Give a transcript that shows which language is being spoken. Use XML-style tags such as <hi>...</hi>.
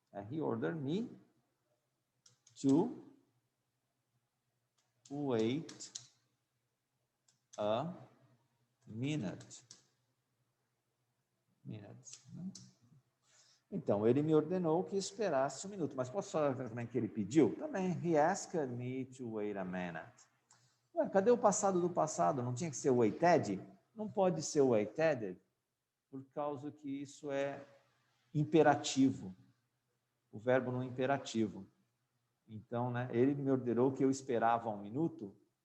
<en>He ordered me to wait a minute.</en> <pt>Né? Então, ele me ordenou que esperasse 1 minuto. Mas posso falar também que ele pediu? Também.</pt> <en>He asked me to wait a minute.</en> <pt>Ué, cadê o passado do passado? Não tinha que ser waited? Não pode ser waited, por causa que isso é imperativo. O verbo não é imperativo. Então, né, ele me ordenou que eu esperava 1 minuto.</pt>